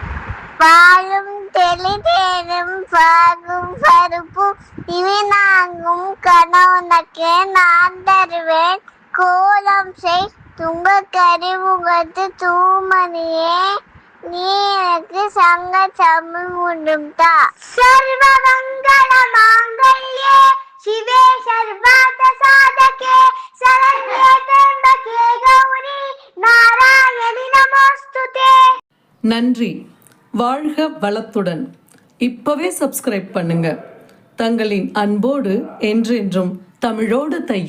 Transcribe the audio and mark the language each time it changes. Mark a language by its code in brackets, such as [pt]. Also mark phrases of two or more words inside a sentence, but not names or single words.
[ta] பாலும் தெளிதேனும் பாகும் பருப்பும் இவினாங்கும் கணவனுக்கே நான் தருவேன் கோலம் செய் துங்க கரிமுகத்து தூமணியே நீ எனக்கு சங்க தமிழ் முண்டும் தா. [sa] सर्व मङ्गल माङ्गल्ये शिवे सर्वार्थ साधके शरण्ये त्र्यंबके गौरी नारायणि नमोस्तुते. [ta] நன்றி. வாழ்க வளத்துடன். இப்பவே சப்ஸ்கிரைப் பண்ணுங்க. தங்களின் அன்போடு என்றென்றும் தமிழோடு தையல்.